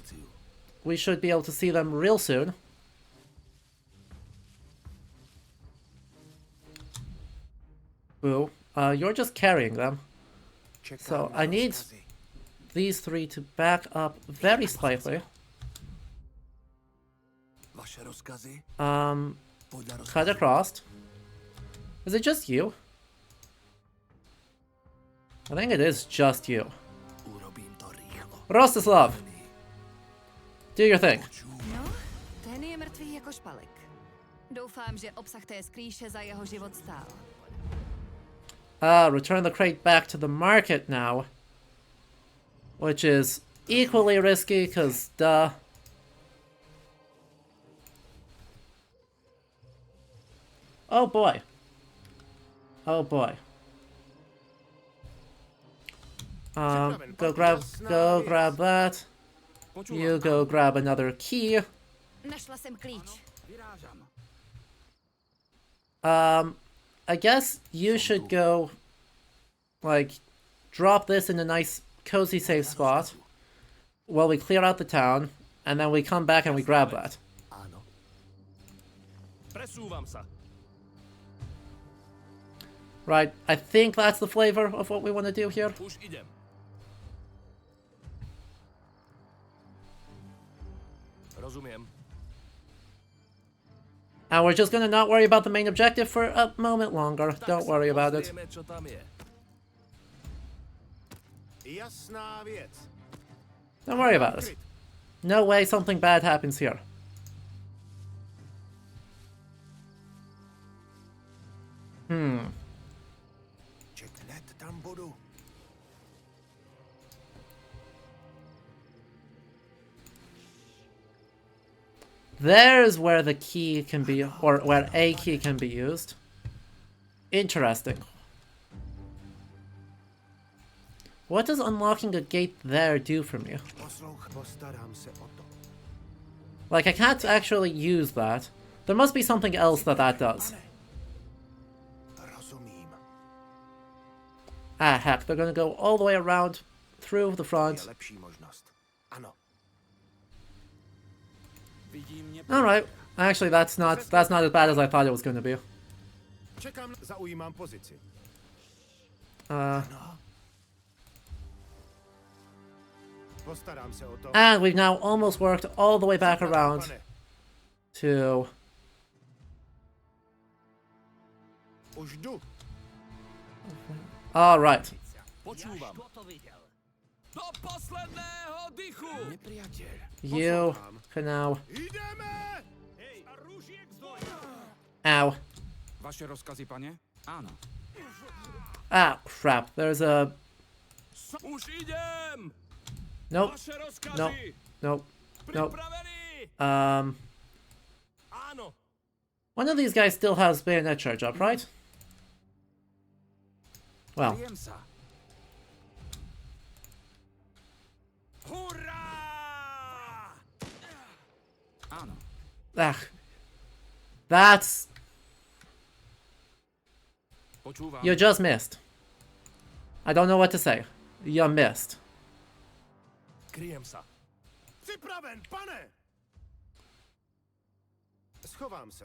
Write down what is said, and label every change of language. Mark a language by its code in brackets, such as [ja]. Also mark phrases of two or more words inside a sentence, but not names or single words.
[en] We should be able to see them real soon. Boo. You're just carrying them. So I need these three to back up very slightly. [cs] Vaše rozkazy? [en] Cut across. Is it just you? I think it is just you. [sk] Urobím to rychlo. [en] Rostislav! Do your thing. [cs] No, ten je mrtvý jako špalek. Doufám, že obsah té skrýše za jeho život stál. [en] Return the crate back to the market now. Which is equally risky, because duh. Oh boy. Oh boy. Go grab that. You go grab another key. [cs] Našla jsem klíč. [en] I guess you should go, like, drop this in a nice, cozy, safe spot while we clear out the town, and then we come back and we grab that. [cs] Ano. [sk] Presúvam sa. [en] Right, I think that's the flavor of what we want to do here. [sk] Už idem. Rozumiem. [en] And we're just gonna not worry about the main objective for a moment longer. Don't worry about it. [sk] Pozrieme, čo tam je. [cs] Jasná věc. [en] Don't worry about it. No way something bad happens here. [cs] Ček, hned tam budu. [en] There's where the key can be, or where a key can be used. Interesting. What does unlocking a gate there do for me? [cs] Postarám se o to. [en] Like, I can't actually use that. There must be something else that does. [cs] Rozumím. [en] Ah, heck, they're gonna go all the way around through the [cs] Je [en] front. [cs] lepší možnost. Ano. [en] Alright. Actually, that's not as bad as I thought it was gonna be. [cs] Čekám, zaujímám pozici. Postarám se o to. [en] And we've now almost worked all the way back around [cs] Pane, [en] to... [cs] už jdu. [en] Alright. [sk] Počúvam. Do posledného dychu. Nepriateľ. [en] You can now... [cs] Jdeme! [en] Ow. [sk] Vaše rozkazy, pane? Áno. [en] Ah, crap. There's a... [sk] Už idem. [en] Nope. [sk] Vaše rozkazy. [en] Nope. Nope. Nope. [sk] Pripravený. Áno. [en] One of these guys still has bayonet charge up, right? Well, [sk] Jem sa. Hurá! Áno. [en] that's... [sk] Počúvam. [en] You just missed. I don't know what to say. You missed. [sk] Kryjem sa. [cs] Připraven, pane! Schovám se.